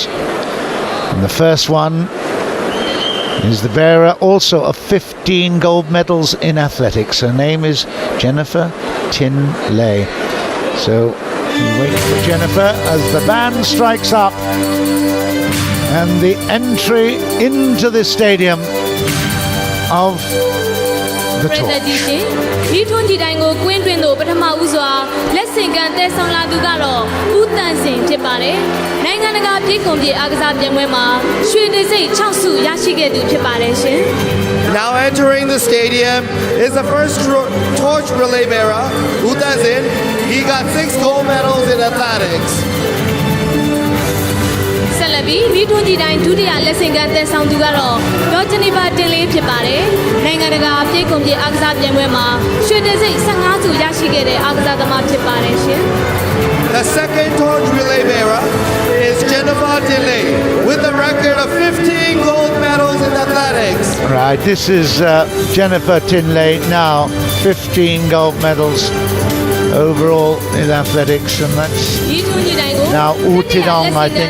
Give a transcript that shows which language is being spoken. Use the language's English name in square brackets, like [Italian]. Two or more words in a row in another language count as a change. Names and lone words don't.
[English] And the first one is the bearer also of 15 gold medals in athletics. Her name is Jennifer Tin Lei. So we wait for Jennifer as the band strikes up and the entry into the stadium of the torch. [Burmese] ဒီထွန်းဒီတိုင်းကိုကွင်းတွင်သို့ပထမဦးစွာလက်ဆင့်ကမ်းတည်ဆောင်လာသူကတော့ဦးတန်စင်ဖြစ်ပါတယ်။နိုင်ငံတကာပြည်ကုန်ပြည်အားကစားပြိုင်ပွဲမှာရွှေနေစိတ်6ဆုရရှိခဲ့သူဖြစ်ပါတယ်ရှင်။ [English] Now entering the stadium is the first torch relay bearer, who does it. He got 6 gold medals in athletics. [Burmese] ဆက်လက်ပြီးမိထွန်းကြီးတိုင်းဒုတိယလက်ဆင့်ကမ်းသက်ဆောင်သူကတော့ဒေါ်ဂျနီဖာတင်လေးဖြစ်ပါတယ်။နိုင်ငံတကာပြည်ကုန်ပြည်အားကစားပြိုင်ပွဲမှာရွှေတံဆိပ်15ဆုရရှိခဲ့တဲ့အားကစားသမားဖြစ်ပါတယ်ရှင်။ [English] The second torch relay bearer is Jennifer Delay with a record of 15 gold medals in athletics. Right, this is Jennifer Tinley now, 15 gold medals overall in athletics, and that's now Utinong, I think.